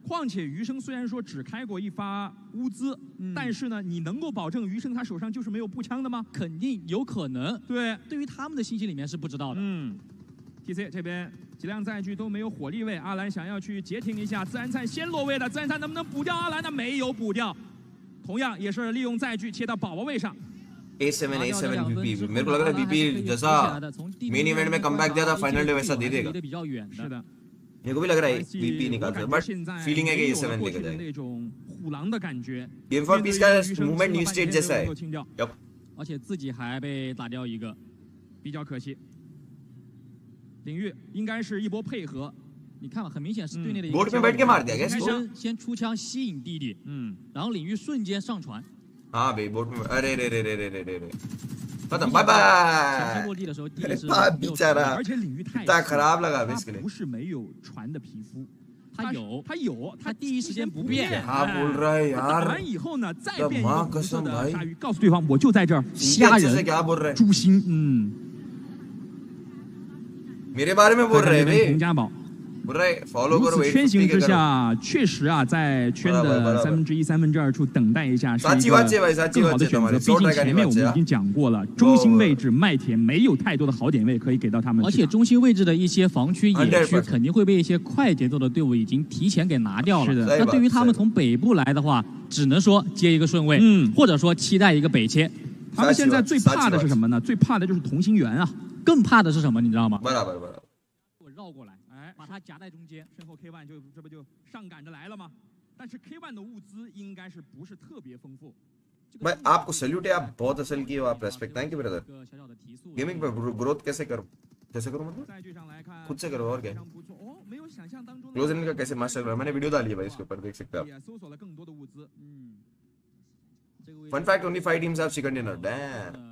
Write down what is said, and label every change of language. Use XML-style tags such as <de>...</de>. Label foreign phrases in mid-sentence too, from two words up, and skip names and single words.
<zh>况且余生虽然说只开过1发物资，但是呢，你能够保证余生他手上就是没有步枪的吗？肯定有可能。对，对于他们的信息里面是不知道的。 TC 这边几辆载具都没有火力位，阿兰想要去截停一下，自然菜先落位的，自然菜能不能补掉阿兰呢？没有补掉，同样也是利用载具切到宝宝位上。</zh> <hi>A7 VP मेरे को लग रहा है VP जैसा</hi> <en>main event</en> <hi>में कमबैक दिया था</hi> <en>final day</en> <hi>वैसा दे देगा।</hi> <zh>是的，</zh> <hi>मेरे को भी लग रहा है VP निकालता है,</hi> <en>but feeling</en> <hi>है कि A7 लेके जाएगा।</hi> <zh>虎狼的感觉</zh> <hi>Game for Peace का मूवमेंट न्यू स्टेट जैसा है। Yup。</hi> <zh>而且自己还被打掉一个，比较可惜。领域应该是一波配合，你看吧，很明显是队内的一</zh> <hi>个。बोर्ड पे बैठ के मार दिया क्या?</hi> <zh>先出枪吸引弟弟，然后领域瞬间上传。</zh> <hi>हाँ भाई बोर्ड में अरे रे रे रे रे रे रे खत्म</hi> <en>bye bye.</en> <zh>落地的时候，弟弟是</zh> <hi>बेचारा</hi> <zh>而且领域太</zh> <hi>इतना खराब लगा इसके लिए।</hi> <zh>不是没有船的皮肤。他有，他第一时间不变。</zh> <hi>他 बोल रहा है यार।</hi> <zh>打完以后呢，再变一个红色的鲨鱼，告诉对方我就在这儿。虾人，诛心，</zh> <hi>मेरे बारे में बोल रहे हैं</hi> <zh>洪家宝如此圈形之下，确实啊，在圈的1/3、2/3处等待一下是一个更好的选择。毕竟前面我们已经讲过了，中心位置麦田没有太多的好点位可以给到他们。而且中心位置的一些防区、野区肯定会被一些快节奏的队伍已经提前给拿掉了。是的。那对于他们从北部来的话，只能说接一个顺位，或者说期待一个北切。他们现在最怕的是什么呢？最怕的就是同心圆啊。更怕的是什么？你知道吗？我绕过来，哎，把它夹在中间，身后 K1这不就上赶着来了吗？但是 K1的物资应该是不是特别丰富。</zh> <hi>भाई आपको सैल्यूट है, आप बहुत असल किए हो, आप</hi> <en>respect thank you brother.</en> <hi>गेमिंग पे ग्रोथ कैसे करूं मतलब खुद से करो और क्या।</hi> <en>close in</en> <hi>का कैसे मास्टर करो, मैंने वीडियो डाली है भाई, इसके ऊपर देख सकते हैं आप।</hi> <en>fun fact only 5 teams have chicken dinner, damn.</en>